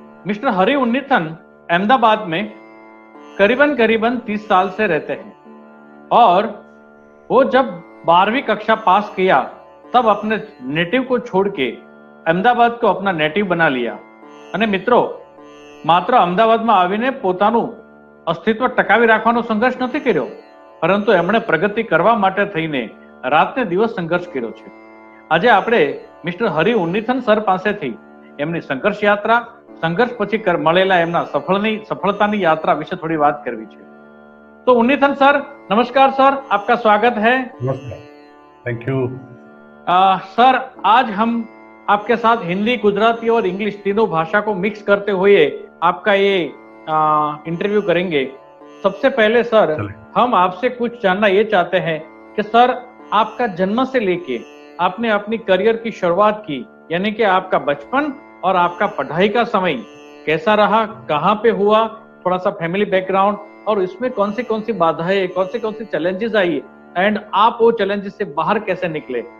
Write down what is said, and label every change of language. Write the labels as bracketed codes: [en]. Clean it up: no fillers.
[hi] Mister Hari Unnithan Ahmedabad में करीबन 30 साल से रहते हैं और वो जब 12वीं कक्षा पास किया तब अपने नेटिव को छोड़ के अहमदाबाद को अपना नेटिव बना लिया. [gu] અને મિત્રો, માત્ર અમદાવાદમાં આવીને પોતાનું અસ્તિત્વ ટકાવી રાખવાનો સંઘર્ષ નથી કર્યો, પરંતુ એમણે પ્રગતિ કરવા માટે થઈને રાતને દિવસ સંઘર્ષ કર્યો છે. આજે આપણે મિસ્ટર હરિ ઉન્નીથન સર પાસેથી એમની સંઘર્ષ યાત્રા, સંઘર્ષ પછી મળેલા એમના સફળતાની यात्रा विषय थोड़ी बात करवी है. [hi] तो उन्नीथन सर, नमस्कार सर, आपका स्वागत है. नमस्कार, थैंक यू. सर, आज हम आपके साथ हिंदी, गुजराती और इंग्लिश तीनों भाषा को मिक्स करते हुए आपका ये इंटरव्यू करेंगे. सबसे पहले सर, हम आपसे कुछ जानना ये चाहते हैं कि सर, आपका जन्म से लेके आपने अपनी करियर की शुरुआत की, यानी कि आपका बचपन और आपका पढ़ाई का समय कैसा रहा, कहाँ पे हुआ, थोड़ा सा फैमिली बैकग्राउंड और इसमें कौन सी बाधाएं, कौन सी चैलेंजेस आई एंड आप वो चैलेंजेस से बाहर कैसे निकले.